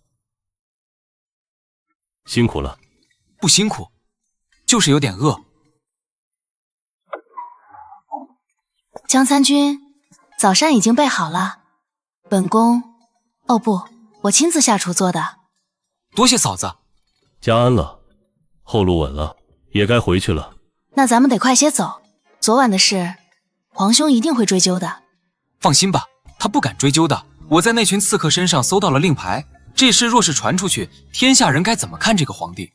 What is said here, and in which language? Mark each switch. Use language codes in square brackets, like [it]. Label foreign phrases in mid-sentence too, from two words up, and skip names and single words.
[zh] 辛苦了。不辛苦，就是有點餓。江參軍，早膳已經備好了。本宮，哦不，我親自下廚做的。多謝嫂子。加安了，後路穩了，也該回去了。那咱們得快些走，昨晚的事，皇兄一定會追究的。放心吧，他不敢追究的。我在那群刺客身上搜到了令牌，這事若是傳出去，天下人該怎麼看這個皇帝？